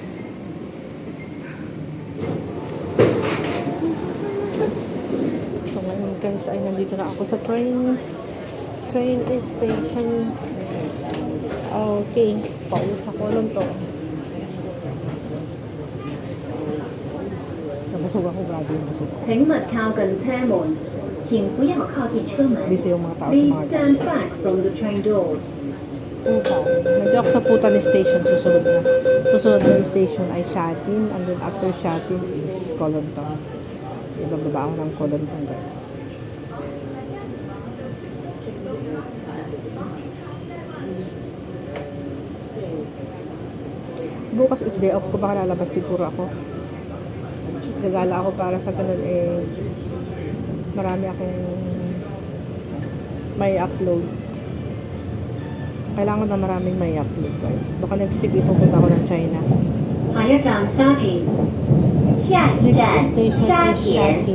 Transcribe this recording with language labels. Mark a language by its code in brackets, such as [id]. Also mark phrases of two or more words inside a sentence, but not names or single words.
[tl] So ngayon guys ay nandito na ako sa train station. Okay. Pauwi sa Kolong to. busog ako, grabe yung busog ko. [yue] 請勿靠近車門，請不要靠近車門。 [tl] Busy yung mga tao sa [en] Please [tl] mga gas. [en] stand back from the train doors. [tl] Putan. Nandiyo ako sa Putan Station, susunod na. Susunod na station ay Shatin, [en] and then after Shatin is Kolonton. [tl] Ibababa ako ng Kolonton, guys. Bukas is [en] day off [tl] ko, baka lalabas siguro ako. Gagala ako para sa ganun marami akong may upload. Kailangan na maraming may upload, guys. Baka [en] next week [tl] ipupunta ako ng China. [yue] 下一站沙田，下一站 [en] Next station [yue] 沙 [en] is [yue] 田 [en] Shatin.